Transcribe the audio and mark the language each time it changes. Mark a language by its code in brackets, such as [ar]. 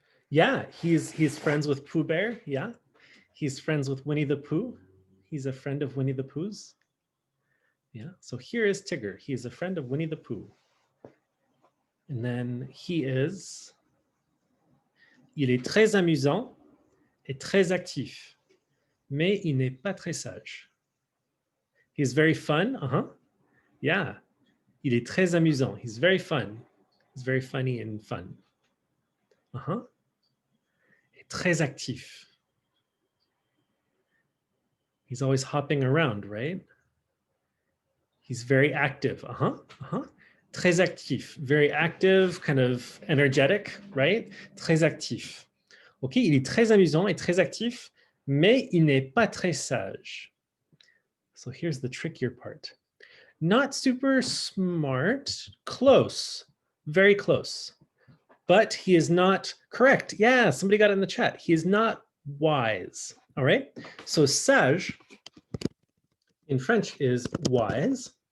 [en] Yeah, he's friends with Pooh Bear. Yeah, he's friends with Winnie the Pooh. He's a friend of Winnie the Pooh's. Yeah, so here is Tigger. He is a friend of Winnie the Pooh. And then he is... [fr] Il est très amusant et très actif, mais il n'est pas très sage. [en] He's very fun. [fr] Yeah, il est très amusant. [en] He's very fun. He's very funny and fun. [fr] Et très actif. [en] He's always hopping around, right? He's very active. [fr] Très actif. [en] Very active, kind of energetic, right? [fr] Très actif. OK, il est très amusant et très actif, mais il n'est pas très sage. [en] So here's the trickier part. Not super smart, close, very close. But he is not correct. Yeah, somebody got it in the chat. He is not wise. All right. So sage in French is wise.